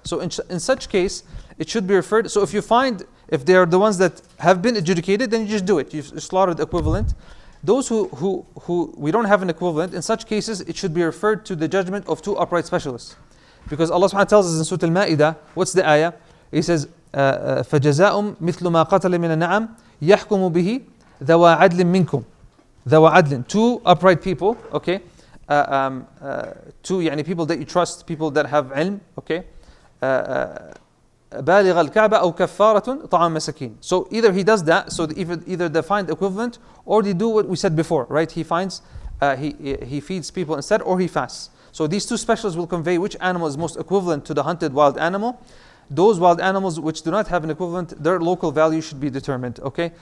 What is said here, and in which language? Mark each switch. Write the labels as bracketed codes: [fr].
[en] So in such case, it should be referred. So if they are the ones that have been adjudicated, then you just do it. You slaughter the equivalent. Those who we don't have an equivalent, in such cases, it should be referred to the judgment of 2 upright specialists. Because Allah subhanahu wa ta'ala tells us in Surah Al-Ma'idah, what's the ayah? He says, [ar] فَجَزَاءٌ مِثْلُ مَا قَتَلَ مِنَ النَّعَمِ يَحْكُمُ بِهِ ذَوَا عَدْلٍ مِنْكُمْ. ذَوَا عَدْلٍ, [en] two upright people, okay? Two يعني people that you trust, people that have ilm, okay? [ar] بالغ الكعبة أو كفارة طعام مساكين. [en] So either he does that, so either they find equivalent, or they do what we said before, right? He finds, he feeds people instead, or he fasts. So these two specials will convey which animal is most equivalent to the hunted wild animal. Those wild animals which do not have an equivalent, their local value should be determined, okay?